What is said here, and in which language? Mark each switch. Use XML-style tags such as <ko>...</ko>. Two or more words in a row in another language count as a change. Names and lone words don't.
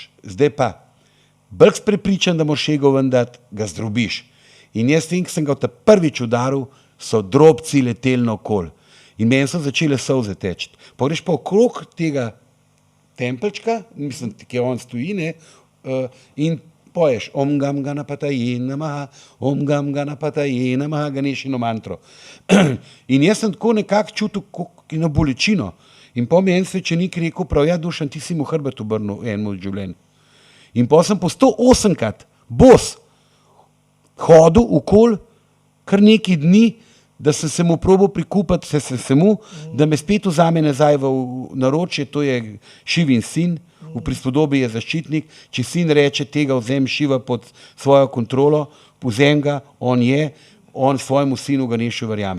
<sl>Zdaj pa, bolj prepričan, da moraš ego ven dati, ga zdrobiš. In jaz vem, ko sem ga prvič udaril, so drobci leteli naokoli. In meni so začele solze teči. Pa greš pa okrog tega tempelčka, mislim, kjer on stoji, ne, in poješ</sl> <sa>ॐ गं गणपतये नमः ॐ गं गणपतये नमः,</sa> <sl>Om Gam Ganapataye Namaha, Ganešino mantro. In jaz sem tako nekako čutil na bolečino. In po mi en svečenik rekel, prav, ja, Dušan, ti si mu hrbet obrnil enemu od življenj. In po sem po 108-krat bos hodil okoli kar nekaj dni, da sem se mu probal prikupati, da me spet vzame nazaj v naročje, to je Šivin sin, v prispodobi je zaščitnik, če sin reče tega, vzem Šiva pod svojo kontrolo, vzem ga, on svojemu sinu Ganešu verjame.</sl>